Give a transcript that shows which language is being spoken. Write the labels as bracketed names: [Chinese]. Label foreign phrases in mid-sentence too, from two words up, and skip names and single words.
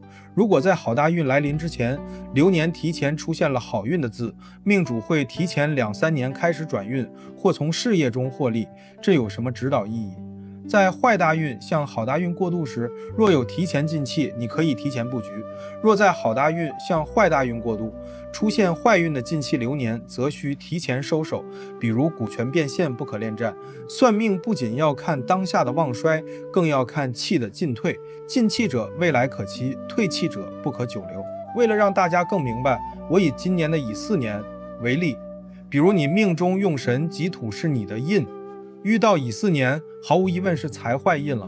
[Chinese] 如果在好大運來臨之前，流年提前出現了好運的字，命主會提前2-3年開始轉運，或從事業中獲利，這有什麼指導意義？在壞大運向好大運過渡時，若有提前進氣，你可以提前布局；若在好大運向壞大運過渡，出現壞運的進氣流年，則需提前收手。比如股權變現不可戀戰。算命不僅要看當下的旺衰，更要看氣的进退。進氣者未來可期，退氣者不可久留。為了讓大家更明白，我以今年的乙巳年為例。比如你命中用神己土是你的印，遇到乙巳年，毫無疑問是财壞印了。